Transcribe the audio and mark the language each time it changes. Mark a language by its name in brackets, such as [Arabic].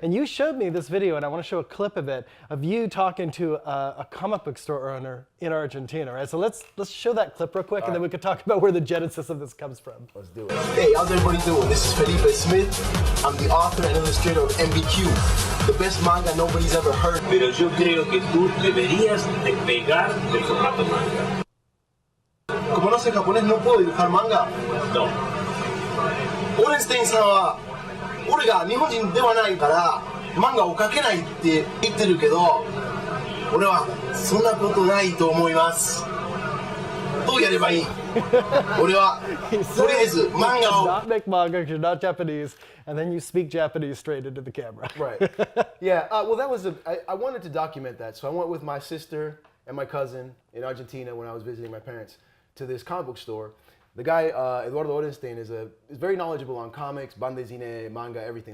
[English] And you showed me this video, and I want to show a clip of it, of you talking to a comic book store owner in Argentina, right? So let's show that clip real quick, and then we can talk about where the genesis of this comes from. Let's do it. Hey, how's everybody doing? This is Felipe Smith. I'm the author and illustrator of MBQ, the best manga nobody's ever heard. [Spanish] Pero yo creo que tú deberías despegar del formato manga. Como no sé japonés, no puedo dibujar manga. No. [Japanese] オレンステインさんは、俺が日本人ではないから漫画を描けないって言ってるけど、俺はそんなことないと思います。どうやればいい？俺はとりあえず漫画を [English] Not make manga because you're not Japanese, and then you speak Japanese straight into the camera. Right. Yeah. Well, that was I wanted to document that, so I went with my sister and my cousin in Argentina when I was visiting my parents to this comic book store. The guy Eduardo Orenstein is very knowledgeable on comics, bandezine, manga, everything.